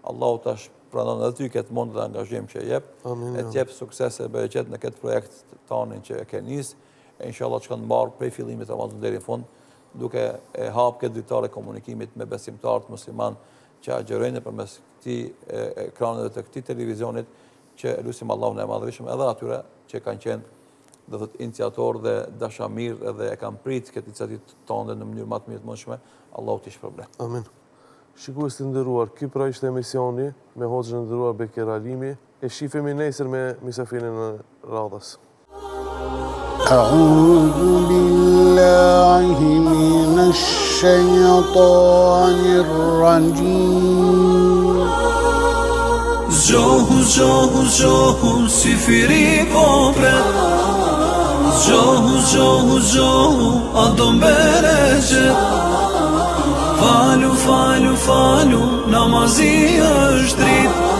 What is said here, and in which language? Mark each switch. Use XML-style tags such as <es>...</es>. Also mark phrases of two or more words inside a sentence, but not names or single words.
<sq>Allahu tash pranon edhe ty këtë mund dhe angazhim që jep, e t'jep sukses e bereqet në këtë projekt tanin që e ke nis, e inshallah që kanë marrë prej fillimit Ramazan deri në fund, duke e hap këtë dritare komunikimit me besimtarët musliman që agjerojnë përmes këtij ekraneve të këtij televizionit, që lutim Allahun e madhërisëm edhe atyre që kanë qenë do të thotë iniciator dhe dashamir edhe e kanë prit këtë iniciativë tonë në mënyrë më të mirë të mundshme, Allahu t'i shpërblet. Amin. Shikues të nderuar, ky pra ishte emisioni me hoxhën e nderuar Beker Alimi. E shifemi nesër me misafirin e radhës.</sq> <ar>أعوذ بالله من الشيطان الرجيم</ar> <sq>Zgjohu si firi popret, zgjohu a do mbereqet. Falu, namazi është drit.</sq>